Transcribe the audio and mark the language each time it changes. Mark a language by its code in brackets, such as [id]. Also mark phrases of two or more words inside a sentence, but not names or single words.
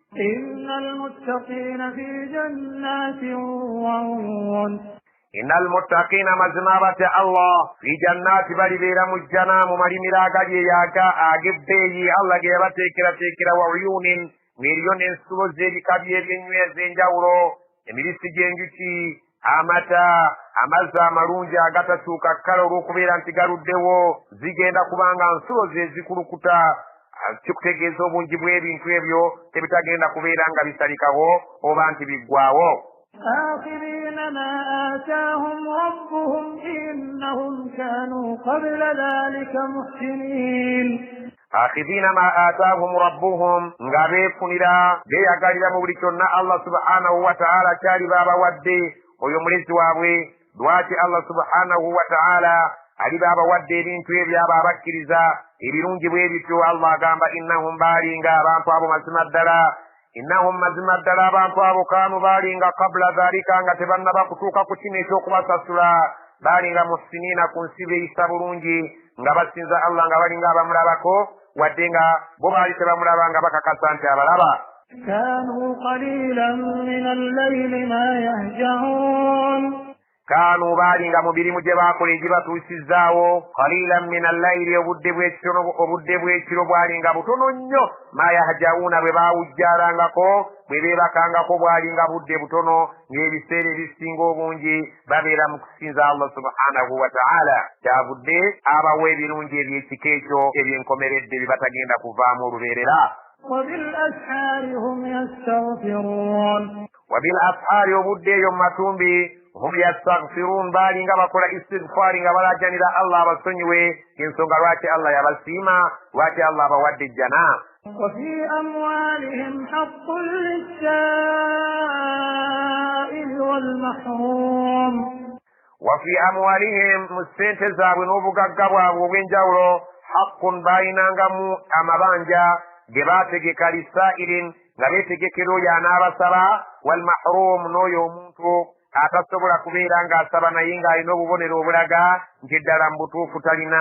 [ar] إن المتقين [lg] mazima batya Allah [ar] في جنات [lg] balibeera mu jjana mu malimiro agali ag'ebbeeyi Allah ge yabateekerateekera [ar] وعيون, [lg] ng'eriyo n'ensulo z'ebika by'ebyenywi ez'enjawulo, emibisi gy'enjuki, amata, amazzi amalungi agatakyuka kkala olw'okubeera nti galuddewo, zigenda kubanga nsulo ze zikulukuta. Kikutegeeza obungi bw'ebintu ebyo tebitagenda kubeera nga bisalikawo oba nti biggwawo. [ar] آخذين ما آتاهم ربهم إنهم كانوا قبل ذلك محسنين. آخذين ما آتاهم ربهم [lg] nga beefunira beeyagalira mu buli kyonna Allah [ar] سبحانه وتعالى [lg] kyali baabawadde oyo mulezi waabwe. Lwaki Allah [ar] سبحانه وتعالى [lg] ali baabawadde ebintu ebyo abo abakkiriza ebirungi bwe bityo? Allah agamba innahum baalinga abantu abo mazima ddala, innahum mazima ddala abantu abo kaanu baalinga [ar] قبل ذلك [lg] nga tebannaba kutuuka ku kino eky'okubasasula, baalinga muhsiniina ku nsi beeyisa bulungi nga basinza Allah nga balinga abamulabako wadde nga bo baali tebamulaba nga bakakasa nti abalaba. [ar] كانوا قليلا من الليل ما يهجعون. [lg] Kaanu baalinga mu mirimu gye baakola egibatuusizaawo [ar] قليلا من الليل, [lg] obudde bw'ekiro bwalinga butono nnyo, [ar] ما يهجعون [lg] bwe baawujjaalangako bwe beebakangako bwalinga budde butono, ng'ebiseera ebisinga obungi babeera mu kusinza Allah [ar] سبحانه وتعالى. [lg] Kyavudde abawa ebirungi eby'ekika ekyo ebyenkomeredde bye batagenda kuvaamu olubeerera. [ar] وبالأسحار هم يستغفرون. [lg] وبالأسحار obudde eyo mu matumbi [ar] هم يستغفرون, [lg] baalinga bakola istighfaari nga balaajanira Allah abasonyiwe ensonga lwaki Allah yabasiima, lwaki Allah abawadde ejjana. [ar] وفي أموالهم حق للسائل والمحروم. وفي أموالهم [lg] mu ssente zaabwe n'obugagga bwabwe obw'enjawulo haqqun baayinangamu amabanja ge baategeka lisaa'irin nga beetegekera oyo anaabasaba, [ar] والمحروم [lg] n'oyo omuntu atasobola kubeera ng'asaba naye ng'alina obubonero obulaga nti eddala mu butuufu talina.